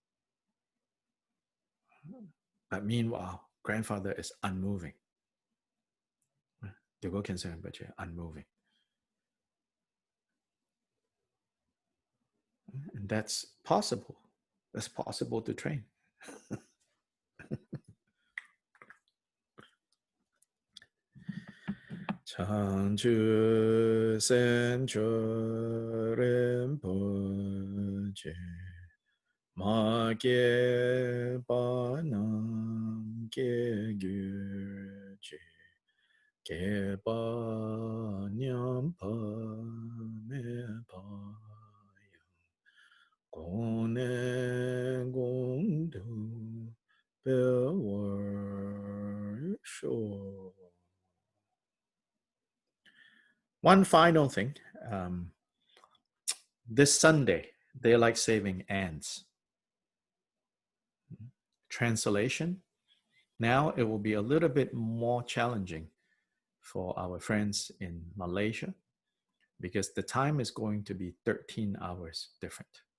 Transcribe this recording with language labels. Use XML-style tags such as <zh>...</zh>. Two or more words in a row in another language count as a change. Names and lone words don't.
<en>But meanwhile, grandfather is unmoving. The Gongchik OCT, unmoving. And that's possible. That's possible to train.</en> <bo>བྱང་ཆུབ་སེམས་མཆོག་རིན་པོ་ཆེ། མ་སྐྱེས་པ་རྣམས་སྐྱེ་གྱུར་ཅིག། སྐྱེས་པ་ཉམས་པ་མེད་པ ཡང་གོང་ནས་གོང་དུ་འཕེལ་བར་ཤོག.</bo> <en>One final thing, this Sunday, daylight saving ends. Translation, now it will be a little bit more challenging for our friends in Malaysia because the time is going to be 13 hours different.</en>